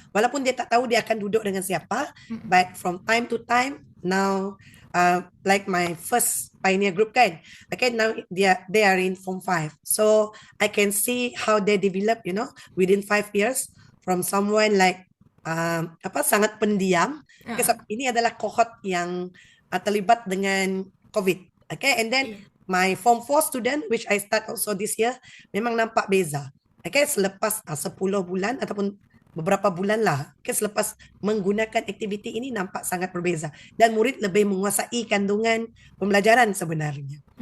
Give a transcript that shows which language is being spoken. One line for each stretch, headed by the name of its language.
Malay: Walaupun dia tak tahu dia akan duduk dengan siapa,
English: but from time to time, now, like my first pioneer group kan, okay, now they are in Form 5. So, I can see how they develop, within 5 years from someone like,
Malay: sangat pendiam. Okay, so ini adalah cohort yang terlibat dengan COVID.
English: Okay, and then my Form 4 student, which I start also this year,
Malay: memang nampak beza. Okay, selepas 10 bulan ataupun beberapa bulan lah, okay, selepas menggunakan aktiviti ini nampak sangat berbeza dan murid lebih menguasai kandungan pembelajaran sebenarnya.